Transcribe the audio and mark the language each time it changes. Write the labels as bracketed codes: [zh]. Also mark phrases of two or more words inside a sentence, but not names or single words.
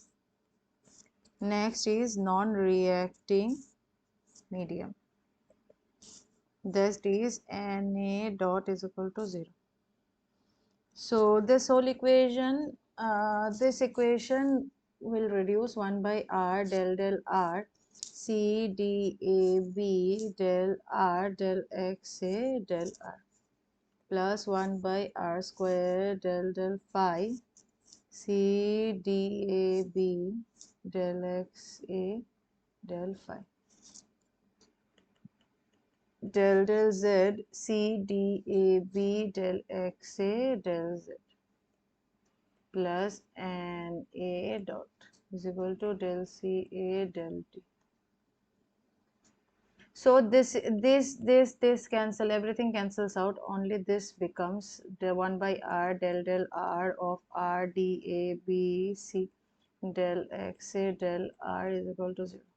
[en] Next is non-reacting medium. This is Na dot is equal to 0. So this whole equation, this equation will reduce 1 by r del r C d A B del r del x A del r plus 1 by r square del phi C d A B del x A del phi del z C d A B del x A del z plus N A dot is equal to del C A del T. So this cancel, everything cancels out, only this becomes the 1 by r del r of r d A B C del x A del r is equal to 0.